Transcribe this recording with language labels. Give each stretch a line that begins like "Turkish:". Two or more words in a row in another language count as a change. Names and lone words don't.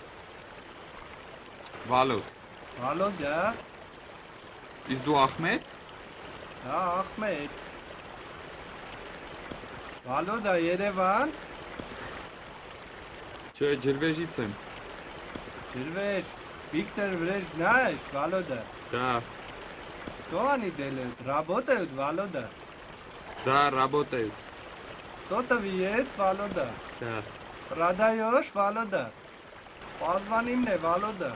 Armenian: Վալոդ, Վալոդա, իսկ դու Ախմեդ։ դա Ախմեդ։ Վալոդա Երևան, Չէ, ջրվեժից եմ։ Ջրվեժ,
Russian: Виктор Врեժ знаешь, Володя? Да, Что они делают? Работают, Володя? да, работают. Сотовый есть, Володя? Да. Продаешь, Володя? Позвони мне, Володя.